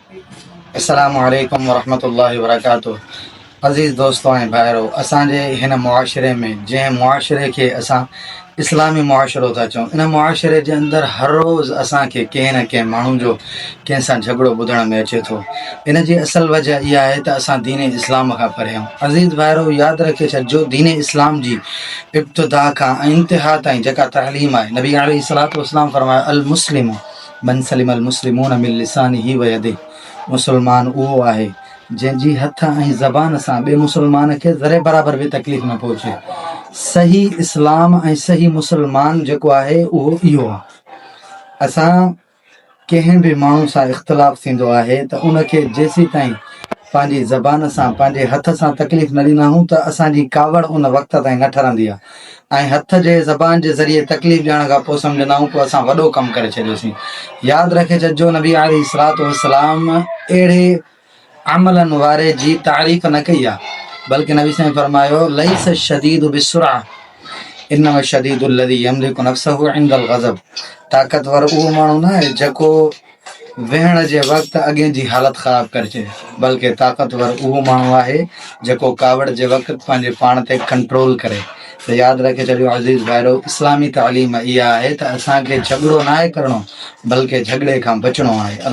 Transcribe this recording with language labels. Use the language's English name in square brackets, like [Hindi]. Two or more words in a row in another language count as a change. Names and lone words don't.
[Arabic] السلام عليكم ورحمة الله وبركاته. [Sindhi] अज़ीज़ दोस्तों ऐं भाइरो, असांजे हिन मुआशरे में जंहिं मुआशरे खे असां इस्लामी मुआशरो था चऊं, इन मुआशरे जे अंदरि हर रोज़ असांखे कंहिं न कंहिं माण्हू जो कंहिं सां झगड़ो ॿुधण में अचे थो। इन जी असल वजह इहा आहे त असां दीन इस्लाम खां परे आहियूं। अज़ीज़ भाइरो, यादि रखे छॾिजो, दीन इस्लाम जी इब्तिदा खां इंतिहा ताईं जेका तहलीम आहे, नबी [Arabic] عليه الصلاة والسلام [Sindhi] फरमायो, [Arabic] المسلم من سلم المسلمون من لسانه ويده. [Sindhi] मुसलमान उहो आहे जंहिंजी हथ ऐं ज़बान सां ॿिए मुसलमान खे ज़रे बराबरि बि तकलीफ़ न पहुचे। सही इस्लाम ऐं सही मुसलमान जेको आहे उहो इहो आहे। असां कंहिं बि माण्हू सां इख़्तिलाफ़ु थींदो आहे त उनखे जेसीं ताईं पंहिंजी ज़बान सां पंहिंजे हथ सां तकलीफ़ न ॾींदा आहियूं त असांजी कावड़ उन वक़्त ताईं न ठरंदी आहे। ऐं हथ जे ज़बान जे ज़रिए तकलीफ़ ॾियण खां पोइ सम्झंदा आहियूं पोइ असां वॾो कमु करे छॾियोसीं। यादि रखे छॾिजो, नबी [Arabic] عليه الصلاة والسلام [Sindhi] अहिड़े अमलनि वारे जी तारीफ़ न कई आहे, बल्कि नबी साईं फरमायो, [Arabic] ليس الشديد بالصرعة إنما الشديد الذي يملك نفسه عند الغضب. [Sindhi] ताक़तवर उहो माण्हू न आहे जेको वेहण जे वक़्तु अॻे जी हालत ख़राब करे छॾे, बल्कि ताक़तवर उहो माण्हू आहे जेको कावड़ जे वक़्तु पंहिंजे पाण ते कंट्रोल करे। त यादि रखे छॾियो अज़ीज़ भाइरो, इस्लामी तालीम इहा आहे त असांखे झगड़ो न आहे करिणो, बल्कि झगड़े खां बचिणो आहे।